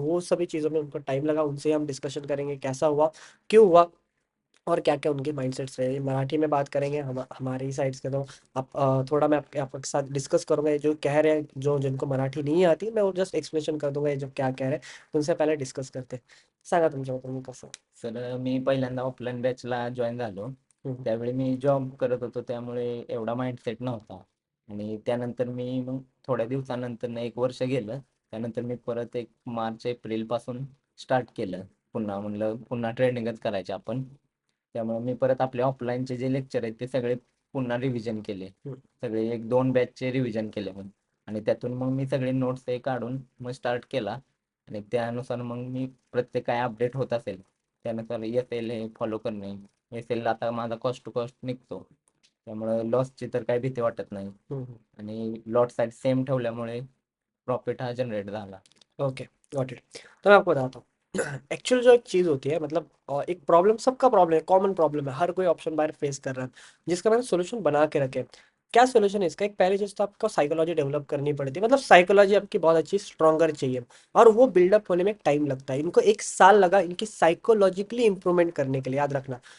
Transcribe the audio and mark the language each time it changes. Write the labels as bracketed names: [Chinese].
[Hindi] वो सभी चीज़ों में उनको टाइम लगा। उनसे हम डिस्कशन करेंगे कैसा हुआ, क्यों हुआ, और क्या क्या उनके माइंडसेट्स रहे। मराठी में बात करेंगे हमारी साइड से। तो आप थोड़ा मैं आपके साथ डिस्कस करूंगा। ये जो कह रहे हैं, जो जिनको मराठी नहीं आती, मैं वो जस्ट एक्सप्लेनेशन कर दूंगा ये जो क्या कह रहे हैं। तो उनसे पहले डिस्कस करते हैं। [Marathi] सांगा तुमच्याबद्दल मी कसं. सर मी पहिल्यांदा ऑफलाईन बॅचला जॉईन झालो. हम्म. त्यावेळी मी जॉब करत होतो त्यामुळे एवढा माइंडसेट नव्हता. आणि त्यानंतर मी मग थोड्या दिवसानंतर 1 वर्ष गेलं. त्यानंतर मी परत एक मार्च एप्रिल पासून स्टार्ट केलं. पुन्हा म्हणलं पुन्हा ट्रेनिंगच करायचे आपण. त्यामुळे मी परत आपले ऑफलाईनचे जे लेक्चर आहेत ते सगळे पुन्हा रिव्हिजन केले. हम्म. सगळे 1-2 बॅचचे रिव्हिजन केले मग. आणि त्यातून मग मी सगळे नोट्स हे काढून मग स्टार्ट केला. आणि त्यानुसार मग मी प्रत्येक काय अपडेट होत असेल त्यानुसार एस-एल हे फॉलो करणे. एस-एल आता माझा कॉस्ट टू कॉस्ट निघतो. त्यामुळे लॉसची तर काही भीती वाटत नाही. हम्म. आणि लॉट साईज सेम ठेवल्यामुळे प्रॉफिट हा जनरेट झाला. [English] Okay, got it. [Hindi] तो मैं आपको बताता हूँ। एक्चुअल जो एक चीज़ होती है, मतलब एक प्रॉब्लम, सबका प्रॉब्लम है, कॉमन प्रॉब्लम है, हर कोई ऑप्शन बाहर फेस कर रहा है, जिसका मैंने सोल्यूशन बना के रखे। क्या सोल्यूशन है इसका? एक पहली चीज़ तो आपको साइकोलॉजी डेवलप करनी पड़ती है, मतलब साइकोलॉजी आपकी बहुत अच्छी स्ट्रॉन्गर चाहिए। और वो बिल्डअप होने में टाइम लगता है। इनको 1 साल लगा इनकी साइकोलॉजिकली इंप्रूवमेंट करने के लिए, याद रखना।